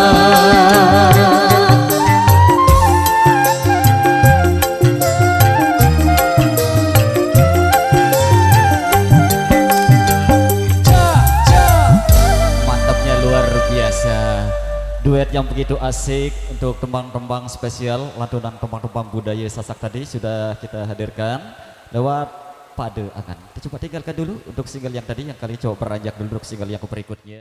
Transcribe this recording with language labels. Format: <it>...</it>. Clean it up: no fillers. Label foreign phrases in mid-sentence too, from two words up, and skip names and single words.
<id>mantapnya luar biasa duet yang begitu asik untuk tembang-tembang spesial lantunan tembang-tembang budaya Sasak tadi sudah kita hadirkan lewat Pade Angan. Kita coba tinggalkan dulu untuk single yang tadi yang kali coba beranjak dulu untuk single yang berikutnya.</id>